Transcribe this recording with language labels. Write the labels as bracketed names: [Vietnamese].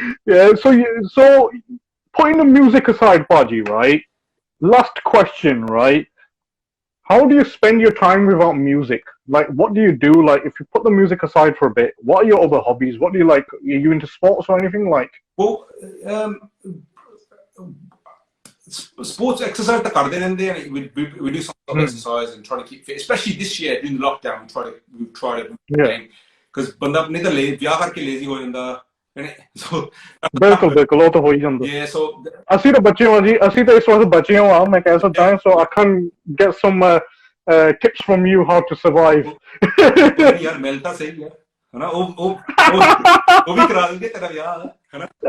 [English] Yeah, so putting the music aside, Paji, right? Last question, right? How do you spend your time without music? Like, what do you do? Like, if you put the music aside for a bit, what are your other hobbies? What do you like? Are you into sports or anything like? Well, sports exercise [Punjabi] ਤਾਂ ਕਰਦੇ ਰਹਿੰਦੇ ਆ। [English] We do some exercise and try to keep fit, especially this year during the lockdown. We've tried because [Punjabi] ਬੰਦਾ ਨਹੀਂ ਤਾਂ ਵਿਆਹ ਕਰਕੇ lazy ਹੋ ਜਾਂਦਾ। ਬਿਲਕੁਲ ਉਹ ਤਾਂ ਹੋ ਹੀ ਜਾਂਦਾ। [English] Yeah, so [Punjabi] ਅਸੀਂ ਤਾਂ ਬੱਚੇ ਹਾਂ ਜੀ, ਅਸੀਂ ਤਾਂ ਇਸ ਵਕਤ ਬੱਚੇ ਹਾਂ, ਮੈਂ ਕਹਿ ਸਕਦਾ ਹਾਂ। [English] So I can get some tips from you how to survive. [Punjabi] ਯਾਰ ਮਿਲ ਤਾਂ ਸਹੀ ਹੈ ਹਨਾ, ਉਹ ਵੀ ਕਰਾ ਦੇਣਗੇ ਤੇਰਾ ਵਿਆਹ ਹਨਾ।